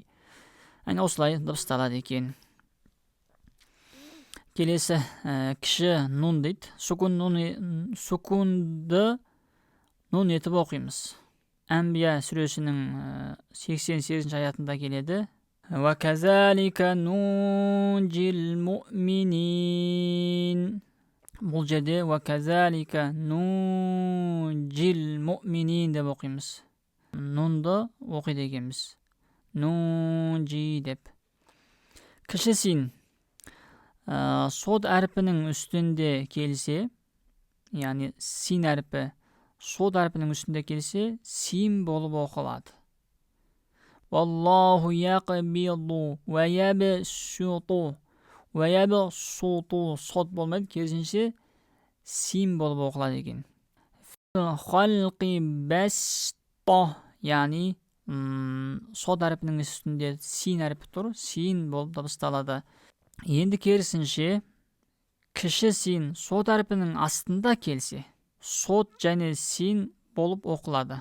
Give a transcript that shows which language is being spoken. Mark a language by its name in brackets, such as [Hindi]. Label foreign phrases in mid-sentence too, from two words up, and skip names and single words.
[Kazakh] Осылай дыбысталады екен. Келесі кіші нун дейді. Сукунды нун етіп оқимыз. Әнбия сүресінің 88-ші аятында келеді. [Arabic] وكذلك ننجي المؤمنين. [Kazakh] Бұл жерде [Arabic] وكذلك ننجي المؤمنين [Kazakh] деп оқимыз. Нунды оқиды екенбіз. Нунжи деп. Кіші син сод әрпінің үстінде келсе, яғни син әрпі сод әрпінің үстінде келсе, син болып оқылады. [Arabic] والله يقبض ويبسط. ويبسط [Kazakh] сод болмайды, керісінше син болып оқылады екен. [Arabic] الخلق بسطة, [Kazakh] яғни сод әрпінің үстінде син әрпі тұр, син болып дыбысталады. Енді керісінше кіші син сод әрпінің астында келсе, сод және син болып оқылады.